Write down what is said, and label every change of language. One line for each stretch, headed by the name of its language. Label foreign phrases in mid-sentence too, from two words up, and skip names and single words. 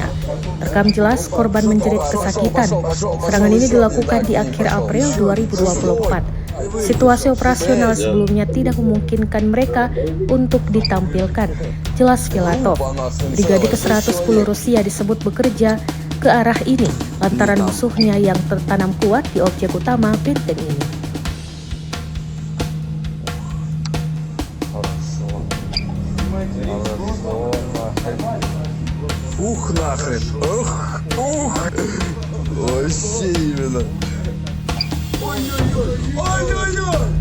Indonesian: Terekam jelas korban menjerit kesakitan. Serangan ini dilakukan di akhir April 2024. Situasi operasional sebelumnya tidak memungkinkan mereka untuk ditampilkan, jelas Filatov. Brigade ke-110 Rusia disebut bekerja ke arah ini lantaran musuhnya yang tertanam kuat di objek utama benteng ini.
Russian: Ух, нахрен. Ух, ух. Вообще именно. Ой-ой-ой. Ой-ой-ой.